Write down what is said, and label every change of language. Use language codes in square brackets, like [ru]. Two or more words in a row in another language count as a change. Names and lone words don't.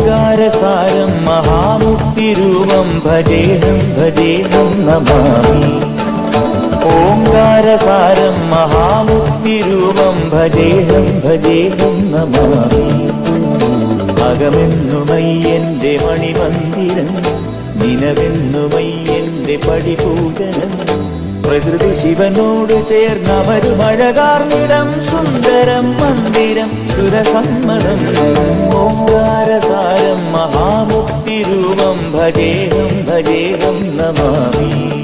[sa] ओङ्कारसारं महामुक्तिरूपं भजेहं भजेहं नमामि ओङ्कारसारं महामुक्तिरूपं भजेहं भजेहं नमामि [ml] അകമെന്നുമയ്യന്റെ മണിമന്ദിരം നിനവെന്നുമയ്യന്റെ പടിപൂജനം പ്രകൃതി ശിവനോട് ചേർന്നവരുമഴകാർന്നിടം സുന്ദരം മന്ദിരം സുരസമ്മതം [sa] ഓംകാരസാരം മഹാമുക്തിരൂപം ഭജേഹം ഭജേഹം നമാമി